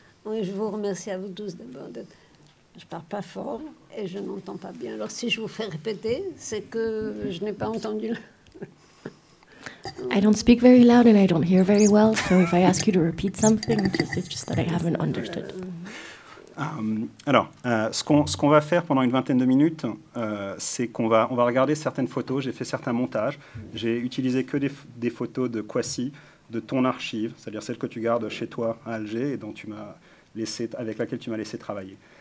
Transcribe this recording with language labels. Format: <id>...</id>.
<fr>Oui, je vous remercie à vous tous d'abord. Je ne parle pas fort et je n'entends pas bien. Alors si je vous fais répéter, c'est que je n'ai pas entendu.</fr> <en>I don't speak very loud and I don't hear very well, so if I ask you to repeat something, it's just that I haven't understood.</en> <fr>Alors, ce qu'on va faire pendant une vingtaine de minutes, c'est qu'on va regarder certaines photos. J'ai fait certains montages. J'ai utilisé que des photos de Kouassi, de ton archive, c'est-à-dire celle que tu gardes chez toi à Alger et dont avec laquelle tu m'as laissé travailler.</fr>